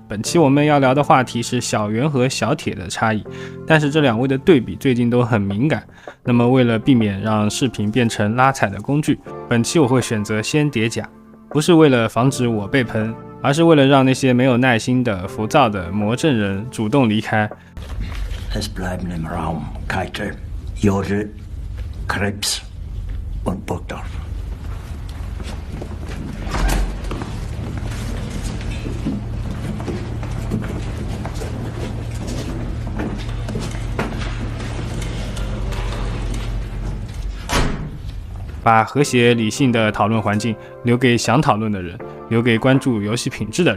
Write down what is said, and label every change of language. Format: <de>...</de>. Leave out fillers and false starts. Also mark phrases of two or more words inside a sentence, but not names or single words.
<zh>本期我们要聊的话题是小圆和小铁的差异，但是这两位的对比最近都很敏感。那么为了避免让视频变成拉踩的工具，本期我会选择先叠甲，不是为了防止我被喷，而是为了让那些没有耐心的、浮躁的魔怔人主动离开。</zh> <de>Es bleiben im Raum Keitel, Jode, Krebs und Burgdorf.</de> <zh>把和谐理性的讨论环境留给想讨论的人，留给关注游戏品质的人。</zh>